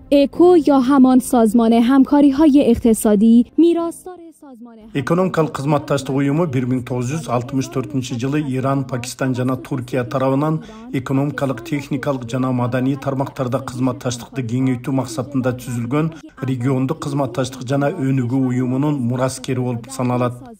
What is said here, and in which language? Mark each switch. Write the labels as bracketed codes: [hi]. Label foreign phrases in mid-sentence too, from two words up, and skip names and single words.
[fa] اکو یا همان سازمان همکاری‌های اقتصادی میراثدار سازمان [ky] Ekonomikалық кызматташтык уюму 1964-жылы Иран, Пакистан жана Туркия тарабынан экономикалык, техникалык жана маданий тармактарда кызматташтыкты кеңейтүү максатында түзүлгөн региондук кызматташтык жана өнүгүү уюмунун мураскери болуп саналат.